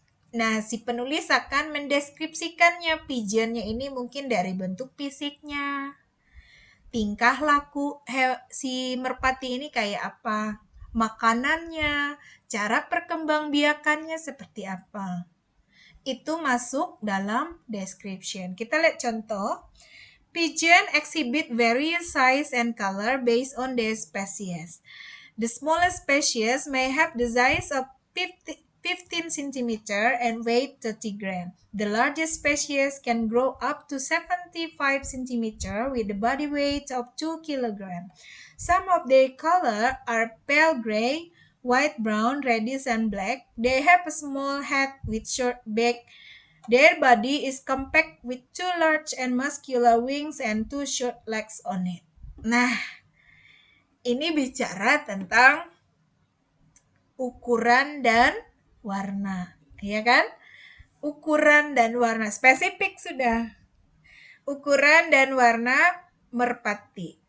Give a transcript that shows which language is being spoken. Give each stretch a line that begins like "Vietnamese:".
Indonesian: Nah, si penulis akan mendeskripsikannya. Pigeonnya ini mungkin dari bentuk fisiknya, tingkah laku si merpati ini kayak apa, makanannya, cara perkembangbiakannya seperti apa. Itu masuk dalam description. Kita lihat contoh.
English: Pigeon exhibit various size and color based on their species. The smallest species may have the size of 15 centimeter and weight 30 gram. The largest species can grow up to 75 centimeter with a body weight of 2 kilogram. Some of their color are pale gray, white, brown, reddish, and black. They have a small head with short back. Their body is compact with 2 large and muscular wings and 2 short legs on it.
Indonesian: Nah, ini bicara tentang ukuran dan warna, ya kan? Ukuran dan warna spesifik sudah. Ukuran dan warna merpati.